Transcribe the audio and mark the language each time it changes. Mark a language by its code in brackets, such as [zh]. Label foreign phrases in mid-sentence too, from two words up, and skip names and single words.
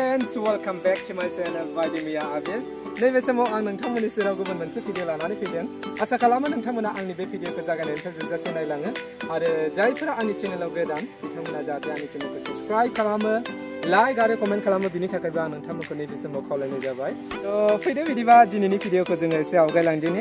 [en] guys, welcome back to my channel by Mia Abil. [brx] नैबे समाव आं नोंथांमोननि सेराव गुबुन मोनसे भिडिअ लानानै फैदों। आसा खालामो नोंथांमोना आंनि बे भिडिअखौ जागायनायनिफ्राय जोबजासे नायलाङो आरो जायफोरा आंनि चेनेलाव गोदान बिथांमोना जाहाथे आंनि चेनेलखौ साबस्क्राइब खालामो, लाइक आरो कमेन्ट खालामो बिनि थाखायबो आं नोंथांमोनखौ नैबे समाव खावलायनाय जाबाय। फैदो बिदिबा दिनैनि भिडिअखौ जोङो एसे आवगायलांदिनि।